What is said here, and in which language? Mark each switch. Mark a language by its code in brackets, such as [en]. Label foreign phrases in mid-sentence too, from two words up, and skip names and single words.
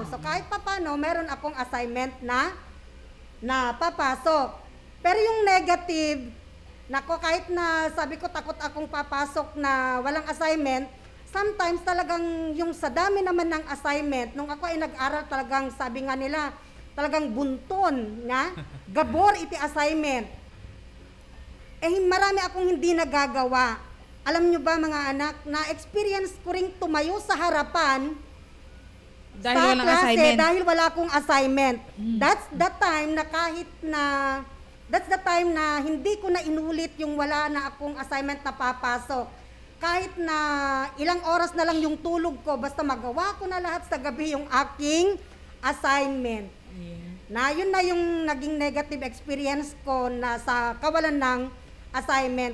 [tl] So kahit papano, meron akong assignment na papasok. Pero yung negative, nako, kahit na sabi ko takot akong papasok na walang assignment, sometimes talagang yung sa dami naman ng assignment, nung ako ay nag-aral talagang, sabi nga nila, talagang bunton, nga, [ilo] gabor iti assignment. [tl] Marami akong hindi nagagawa. Alam nyo ba mga anak, na-experience ko ring tumayo sa harapan dahil sa walang klase assignment. dahil wala akong assignment. That's the time na hindi ko na inulit yung wala na akong assignment na papasok. Kahit na ilang oras na lang yung tulog ko, basta magawa ko na lahat sa gabi yung aking assignment. Na yun na yung naging negative experience ko na sa kawalan ng assignment.